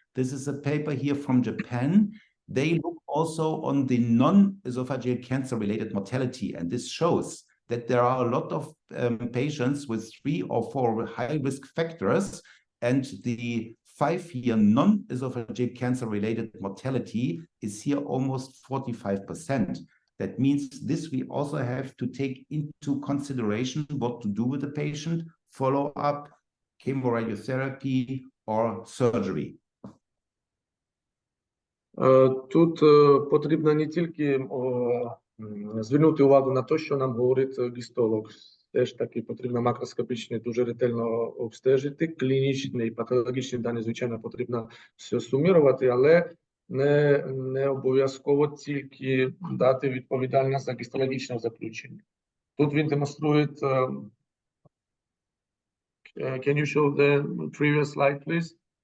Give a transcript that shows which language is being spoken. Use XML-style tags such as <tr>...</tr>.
<en>This is a paper here from Japan. They look also on the non-esophageal cancer-related mortality, and this shows that there are a lot of patients with 3 or 4 high-risk factors, and the 5-year non-esophageal cancer-related mortality is here almost 45%. That means this we also have to take into consideration what to do with the patient, follow-up, chemoradiotherapy or surgery.</en> <uk>Тут потрібно не тільки звернути увагу на те, що нам говорить гістолог. Теж таки потрібно макроскопічно дуже ретельно обстежити. Клінічні і патологічні дані, звичайно, потрібно все сумірувати, але не обов'язково тільки дати відповідальність за гістологічне заключення. Тут він демонструє.</uk> <en>Can you show the previous slide, please?</en>